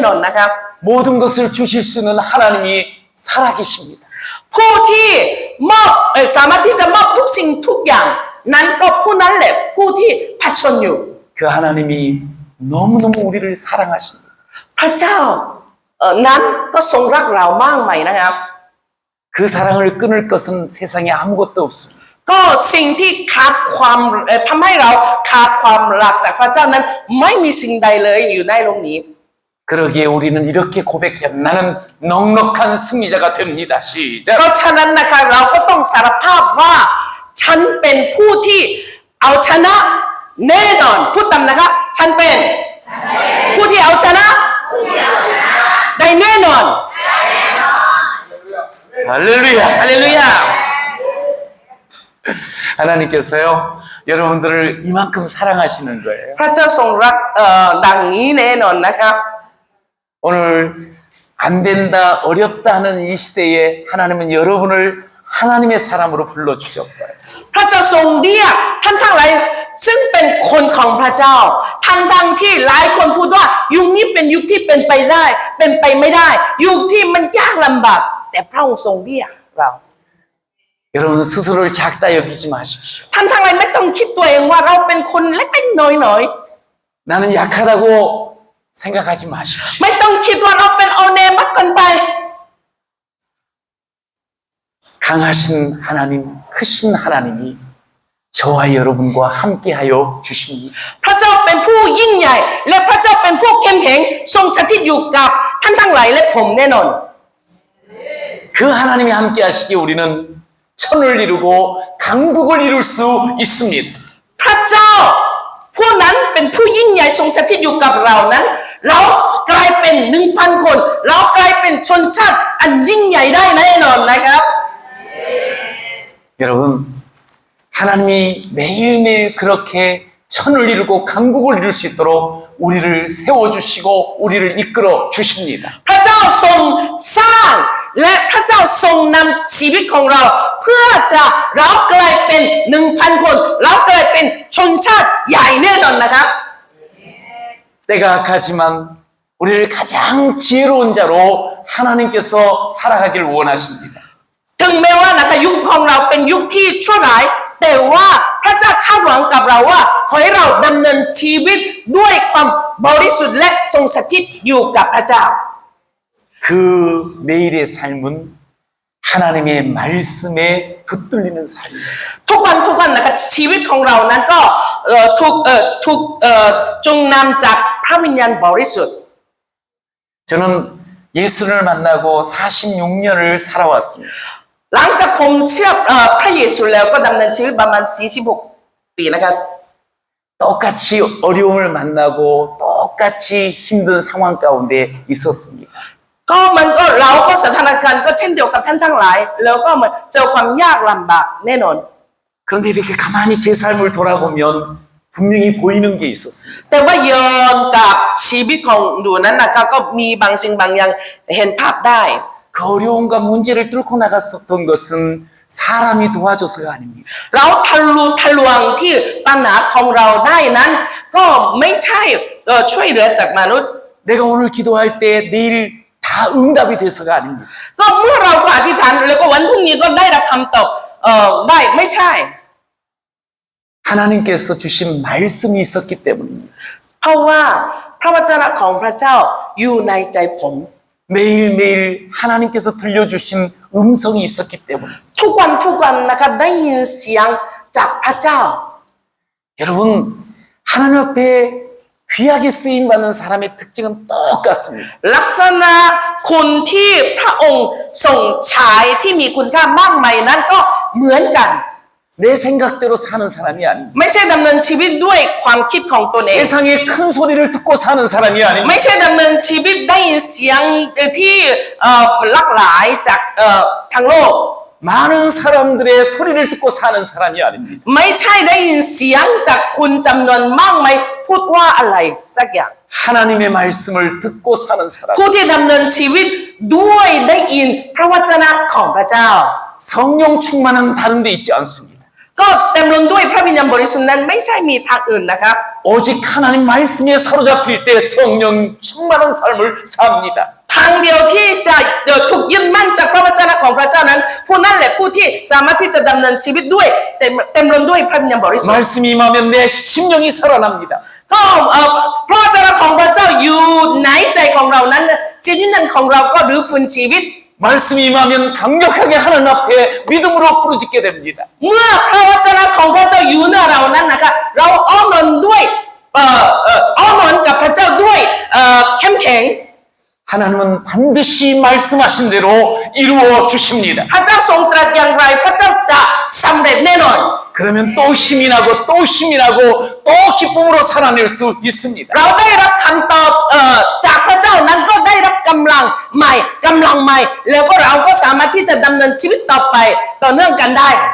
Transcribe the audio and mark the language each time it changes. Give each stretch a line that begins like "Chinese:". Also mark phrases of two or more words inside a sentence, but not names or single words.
Korean: 모든 것을 주실 수 있는 하나님이 살아계십니다.
Thai: ผู้ที่มอบสามารถที่จะมอบทุกสิ่งทุกอย่างนั้นก็ผู้นั้นแหละผู้ที่ผจญอยู่
Korean: 그 하나님이 너무너무 우리를 사랑하십니다.
Thai: พระเจ้านั้นก็ทรงรักเรามากไหมนะครับ
Korean: 그 사랑을 끊을 것은 세상에 아무것도 없습니다.
Thai: ก็สิ่งที่ขาดความทำให้เราขาดความรักจากพระเจ้านั้นไม่มีสิ่งใดเลยอยู่ในโลกนี้
Korean: 그러기에 우리는 이렇게 고백해야 나는 넉넉한 승리자가 됩니다.
Thai: เพ
Korean: 시작.
Thai: ราะฉะนั้นนะคะเราก็ต้องสารภาพว่าฉันเป็นผู้ที่เอาชนะแน่นอนพูดตามนะคะฉันเป็นผู้ที่เอาชนะได้แน่นอน
Korean: 할렐루야.
Thai: ฮาเลลูยา
Korean: 하나님께서요 여러분들을 이만큼 사랑하시는 거예요.
Thai: พระเจ้าทรงรักดังนี้แน่นอนนะครับ
Korean: 오늘 안 된다 어렵다 하는 이 시대에 하나님은 여러분을 하나님의 사람으로 불러주셨어요.
Thai: พระเจ้าทรงเรียกท่านทั้งหลายซึ่งเป็นคนของพระเจ้าทั้งที่หลายคนพูดว่ายุคนี้เป็นยุคที่เป็นไปได้เป็นไปไม่ได้ยุคที่มันยากลำบากแต่พระองค์ทรงเรียกเรา
Korean: 여러분 스스로를 작다 여기지 마십시오.
Thai: ท่านทั้งหลายไม่ต้องคิดตัวเองว่าเราเป็นคนเล็กๆน้อย
Korean: 나는 약하다고 생각하지 마십시오.
Thai: ๆไม่ต้องคิดว่าเราเป็นเอาแนมากเกินไป
Korean: 강하신 하나님, 크신 하나님이 저와 여러분과 함께하여 주십니다.
Thai: พระเจ้าเป็นผู้ยิ่งใหญ่และพระเจ้าเป็นผู้เข้มแข็งทรงสถิตอยู่กับท่านทั้งหลายและผมแน่นอน
Korean: 그 하나님이 함께하시기에 우리는 천을 이루고 강국을 이룰 수 있습니다.
Thai: พระเจ้าผู้นั้นเป็นผู้ยิ่งใหญ่ทรงสถิตอยู่กับเรานั้น เรากลายเป็น 1,000 คน เรากลายเป็นชนชาติอันยิ่งใหญ่ได้แน่นอนนะครับ
Korean: 여러분 하나님이 매일매일 그렇게 천을 이루고 강국을 이룰 수 있도록 우리를 세워주시고 우리를 이끌어 주십니다.
Thai: พระเจ้าทรงสร้างและพระเจ้าทรงนำชีวิตของเรา เพื่อจะเรากลายเป็น 1,000 คน เรากลายเป็นชนชาติใหญ่แน่นอนนะครับ
Korean: 때가 악하지만 우리를 가장 지혜로운 자로 하나님께서 살아가길 원하십니다.
Thai: ถึงแม้ว่านะคะยุคของเราเป็นยุคที่ชั่วร้ายแต่ว่าพระเจ้าคาดหวังกับเราว่าขอให้เราดำเนินชีวิตด้วยความบริสุทธิ์และทรงสถิตอยู่กับพระเจ้า
Korean: 그 매일의 삶은 하나님의 말씀에 붙들리는 삶입니다.
Thai: ทุกวันนะคะชีวิตของเรานั้นก็ถูกจงนำจากพระวิญญาณบริสุทธิ์
Korean: 저는 예수를 만나고 46년을 살아왔습니다.
Thai: หลังจากผมเชื่อพระเยซูแล้วก็ดำเนินชีวิตประมาณ 46 ปีนะคะ
Korean: 똑같이 어려움을 만나고 똑같이 힘든 상황 가운데 있었습니다.
Thai: ก็มันก็เราก็สถานการณ์ก็เช่นเดียวกับท่านทั้งหลาย แล้วก็มันเจอความยากลำบากแน่นอน
Korean: 그런데 이렇게 가만히 제 삶을 돌아보면 분명히 보이는 게 있었습니다.
Thai: แต่ว่าย้อนกับชีวิตของหนูนั้นนะคะก็มีบางสิ่งบางอย่างเห็นภาพได้
Korean: 그 어려움과 문제를 뚫고 나갔었던 것은 사람이 도와줘서가 아닙니다.
Thai: เราทะลวงที่ปัญหาของเราได้นั้น ก็ไม่ใช่ช่วยเหลือจากมนุษย์
Korean: 내가 오늘 기도할 때 내일 다 응답이 돼서가 아닙니다.
Thai: ก็เมื่อเราอธิษฐานแล้วก็วันพรุ่งนี้ก็ได้รับคำตอบได้ไม่ใช่
Korean: 하나님께서 주신 말씀이 있었기 때문입니다.
Thai: เพราะว่าพระวจนะของพระเจ้าอยู่ในใจผม
Korean: 매일매일 하나님께서 들려주신 음성이 있었기 때문에
Thai: ทุกวันนะคะได้ยินเสียงจากพระเจ้า
Korean: 여러분 하나님 앞에 귀하게 쓰임 받는 사람의 특징은 똑같습니다.
Thai: ลักษณะคนที่พระองค์ส่งฉายที่มีคุณค่ามากมายนั้นก็เหมือนกัน
Korean: 내 생각대로 사는 사람이 아닙니다.
Thai: ไม่ใช่ดำเนินชีวิตด้วยความคิดของตนเอง
Korean: 세상의 큰 소리를 듣고 사는 사람이 아닙니다.
Thai: ไม่ใช่ดำเนินชีวิตได้ยินเสียงที่หลากหลายจากทั้งโลก
Korean: 많은 사람들의 소리를 듣고 사는 사람이 아닙니다.
Thai: ไม่ใช่ได้ยินเสียงจากคุณจำนวนมากมายพูดว่าอะไรสักอย่าง
Korean: 하나님의 말씀을 듣고 사는 사람.
Thai: ผู้ที่ดำเนินชีวิตด้วยได้ยินพระวจนะของพระเจ้า
Korean: 성령 충만은 다른 데 있지 않습니다.
Thai: ก็เต็มล้นด้วยพระวิญญาณบริสุทธิ์นั้นไม่ใช่มีทางอื่นนะครับ
Korean: 오직 하나님 말씀에 사로잡힐 때 성령 충만한 삶을 삽니다.
Thai: ทางเดียวที่จะถูกยึดมั่นจากพระวจนะของพระเจ้านั้นผู้นั้นแหละผู้ที่สามารถที่จะดำเนินชีวิตด้วยเต็มล้นด้วยพระวิญญาณบริสุทธิ์
Korean: 말씀이 임하면 내 심령이 살아납니다.
Thai: ก็พระวจนะของพระเจ้าอยู่ในใจของเรานั้นจิตวิญญาณของเราก็รื้อฟื้นชีวิต
Korean: 말씀이 임하면 강력하게 하나님 앞에 믿음으로 부르짖게 됩니다.
Thai: เมื่อพระวจนะของพระเจ้าอยู่ในเรานั้นนะคะเราอ้อนวอนด้วยอ้อนวอนกับพระเจ้าด้วยเข้มแข็ง
Korean: 하나님은 반드시 말씀하신 대로 이루어 주십니다.
Thai: พระเจ้าทรงตรัสอย่างไรพระเจ้าจะสำเร็จแน่นอน
Korean: 그러면 또 힘이 나고 또 힘이 나고 또 기쁨으로 살아낼 수 있습니다.
Thai: เราได้รับคำตอบจากพระเจ้านั้นก็ได้รับกำลังใหม่แล้วก็เราก็สามารถที่จะดำเนินชีวิตต่อไปต่อเนื่องกันได้